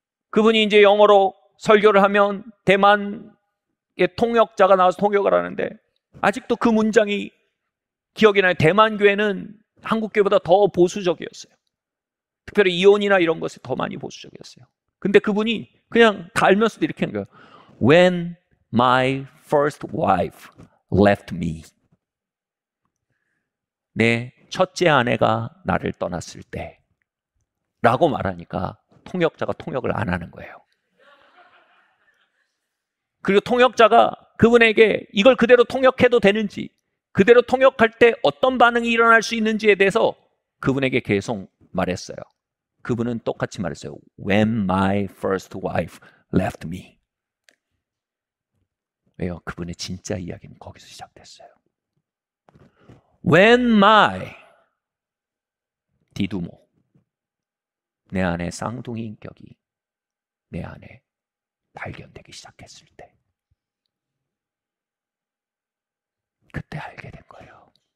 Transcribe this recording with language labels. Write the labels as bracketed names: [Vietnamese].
[Korean] 그분이 이제 영어로 설교를 하면 대만의 통역자가 나와서 통역을 하는데 아직도 그 문장이 기억이 나요. 대만 교회는 한국 교회보다 더 보수적이었어요. 특별히 이혼이나 이런 것에 더 많이 보수적이었어요. 근데 그분이 그냥 다 알면서도 이렇게 하는 거예요. [English] When my first wife left me. [Korean] 내 첫째 아내가 나를 떠났을 때 라고 말하니까 통역자가 통역을 안 하는 거예요. 그리고 통역자가 그분에게 이걸 그대로 통역해도 되는지, 그대로 통역할 때 어떤 반응이 일어날 수 있는지에 대해서 그분에게 계속 말했어요. 그분은 똑같이 말했어요. [English] When my first wife left me. [Korean] 왜요? 그분의 진짜 이야기는 거기서 시작됐어요. [English] When my [Korean] 디두모, 내 안에 쌍둥이 인격이 내 안에 발견되기 시작했을 때 그때 알게 된 거예요.